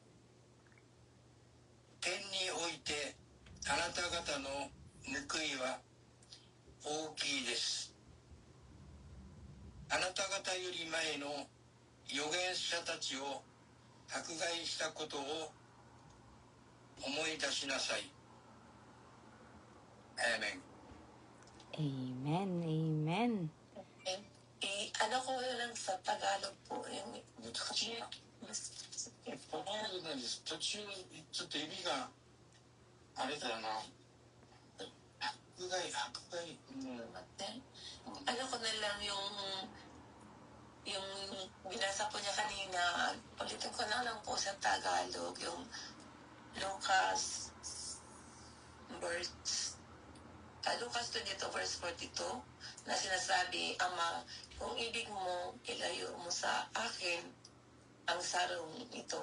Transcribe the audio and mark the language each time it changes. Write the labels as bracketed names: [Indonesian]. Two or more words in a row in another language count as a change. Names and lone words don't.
[Japanese] 天においてあなた方の報いは大きいです。あなた方より前の預言者たちを迫害したことを思い出しなさい。アーメン。 [Filipino] Amen. Amen. Ano ko lang sa Tagalog po, yung [Japanese] 途中ちょっと指があれだよな。迫害、 [Filipino] ano ko na lang yung binasa po niya kanina, ulitin ko na lang po sa Tagalog, yung Lucas Lucas 22 verse 42 na sinasabi, Ama, kung ibig mo, ilayo mo sa akin ang sarong ito.